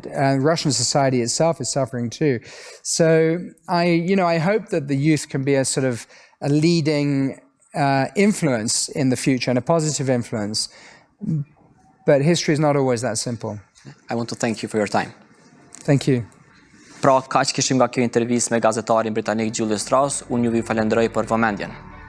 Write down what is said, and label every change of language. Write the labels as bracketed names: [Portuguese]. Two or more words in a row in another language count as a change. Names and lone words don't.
[English] And Russian society itself is suffering too. So I hope that the youth can be a sort of a leading influence in the future and a positive influence. But history is not always that simple. I want to thank you for your time. Thank you. [Albanian] Pra, kaq kishim nga kjo intervistë me gazetarin britanik Julius Strauss, unë ju falenderoj për vëmendjen.